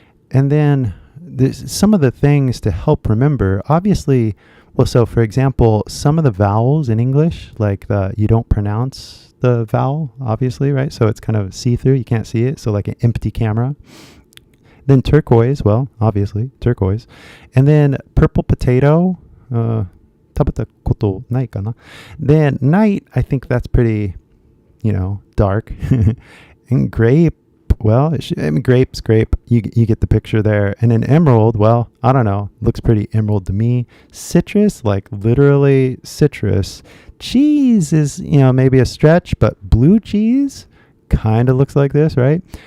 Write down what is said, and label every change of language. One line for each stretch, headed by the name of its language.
English: And then there's some of the things to help remember. Obviously, so for example, some of the vowels in English, you don't pronounce the vowel, obviously, right? So it's kind of see-through. You can't see it. So like an empty camera. Then turquoise, obviously, turquoise. And then purple potato,
Japanese: 食べたことないかな?
English: Then night, I think that's pretty, dark. And grape, grape's grape. You get the picture there. And then emerald, I don't know. Looks pretty emerald to me. Citrus, literally citrus. Cheese is, maybe a stretch, but blue cheese kind of looks like this, right?